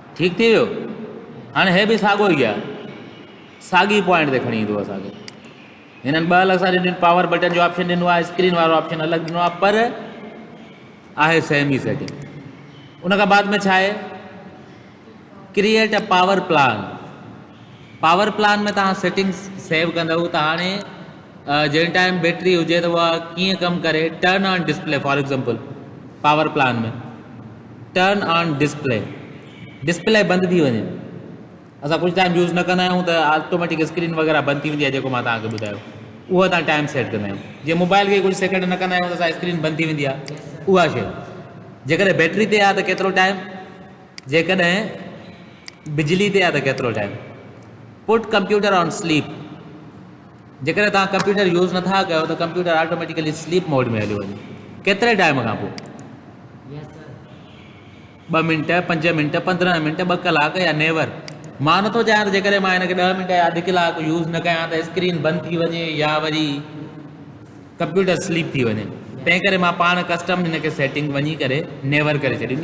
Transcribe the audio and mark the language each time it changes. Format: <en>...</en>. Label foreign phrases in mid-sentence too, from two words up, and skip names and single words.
<sd>ठीक थी वियो। हाणे हे बि साॻियो ई आहे, साॻी पॉइंट ते खणी ईंदो असांखे। हिननि ॿ अलॻि सां ॾिनो,</sd> <en>power button</en> <sd>जो ऑप्शन ॾिनो आहे, स्क्रीन वारो ऑप्शन अलॻि ॾिनो आहे, पर आहे सेम ई सेटिंग। उन खां बाद में छा आहे,</sd> <en>Create a power plan. power plan</en> <sd>में तव्हां सेटिंग्स सेव कंदव त हाणे जंहिं टाइम बैटरी हुजे त उहा कीअं कमु करे।</sd> <en>Turn on display for example, power plan</en> <sd>में</sd> <en>turn on display,</en> <sd>डिस्प्ले बंदि थी वञे, असां कुझु टाइम यूज़ न कंदा आहियूं त</sd> <en>automatic screen</en> <sd>वग़ैरह बंदि थी वेंदी आहे, जेको मां तव्हांखे ॿुधायो उहो तव्हां टाइम सेट कंदा आहियूं। जीअं मोबाइल खे कुझु सेकेंड न कंदा आहियूं त असां स्क्रीन बंदि थी वेंदी आहे, उहा शइ। जेकॾहिं बैटरी ते आहे त केतिरो टाइम, जेकॾहिं बिजली ते आहे त केतिरो टाइम।</sd> <en>Put computer on sleep,</en> <sd>जेकॾहिं तव्हां</sd> <en>computer use</en> <sd>नथा कयो त</sd> <en>computer automatically sleep mode</en> <sd>में हलियो वञे। केतिरे टाइम खां पोइ, 2 मिंट, 5 मिंट, 15 मिंट, 2 कलाक या नेवर। मां नथो चाहियां त जेकॾहिं मां हिनखे 10 मिंट या अधु कलाक यूज़ न कयां त स्क्रीन बंदि थी वञे या वरी कंप्यूटर स्लीप थी वञे। तंहिं करे मां पाण कस्टम हिनखे सेटिंग वञी करे नेवर करे छॾियूं।</sd>